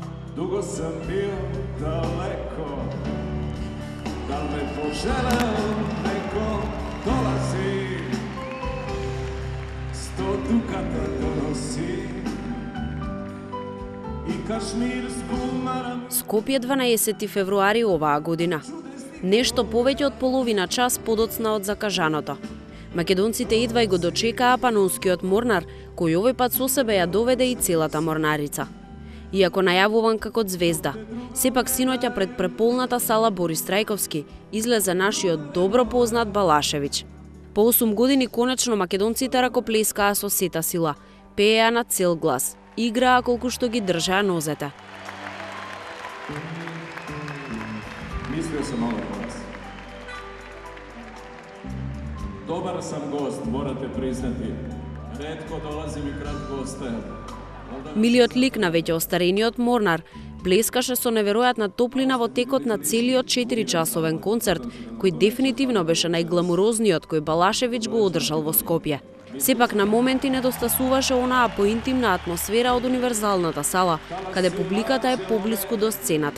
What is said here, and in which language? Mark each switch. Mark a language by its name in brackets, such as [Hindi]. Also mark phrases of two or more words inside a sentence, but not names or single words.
[Serbian] Dugo sam bio daleko, da me poželeo neko, dolazi, 100 dukata donosi i kašmirsku maramu. [Macedonian] Скопје 12 февруари оваа година. Нешто повеќе од половина час подоцна од закажаното. Македонците едва и го дочекаа Панонскиот морнар, кој овој пат со себе ја доведе и целата морнарица. Иако најавуван како звезда, сепак синоќа пред преполната сала Борис Трајковски излезе нашиот добро познат Балашевиќ. По 8 години конечно македонците ракоплескаа со сета сила, пееа на цел глас, играа колку што ги држаа нозете. [Serbian] Мислio sam malo o vas. Dobar sam gost, morate priznati. Retko dolazim i kratko ostajem. [Macedonian] Милиот лик на веќе остарениот морнар блескаше со неверојатна топлина во текот на целиот 4-часовен концерт, кој дефинитивно беше најгламурозниот кој Балашевиќ го одржал во Скопје. Сепак на моменти недостасуваше онаа поинтимна атмосфера од универзалната сала, каде публиката е поблиску до сцената.